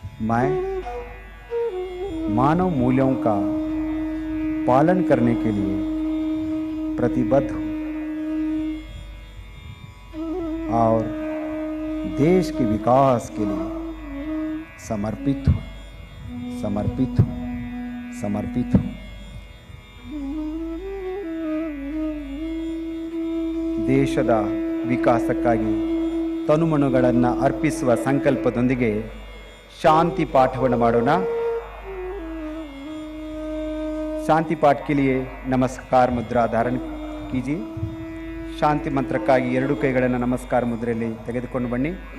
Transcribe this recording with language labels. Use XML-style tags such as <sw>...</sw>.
<hi>मैं मानव मूल्यों का पालन करने के लिए प्रतिबद्ध हूँ। और देश के विकास के लिए समर्पित हूँ, समर्पित हूँ, समर्पित हूँ।</hi> <kn>ದೇಶದ ವಿಕಾಸಕ್ಕಾಗಿ ತನುಮನುಗಳನ್ನು ಅರ್ಪಿಸುವ ಸಂಕಲ್ಪದೊಂದಿಗೆ शांति पाठವನ್ನು ಮಾಡೋಣ।</kn> <hi>शांति पाठ के लिए नमस्कार मुद्रा धारण कीजिए।</hi> <kn>शांति मंत्रಕ್ಕಾಗಿ ಎರಡು ಕೈಗಳನ್ನು ನಮಸ್ಕಾರ ಮುದ್ರೆಯಲ್ಲಿ ತೆಗೆದುಕೊಂಡು ಬನ್ನಿ।</kn>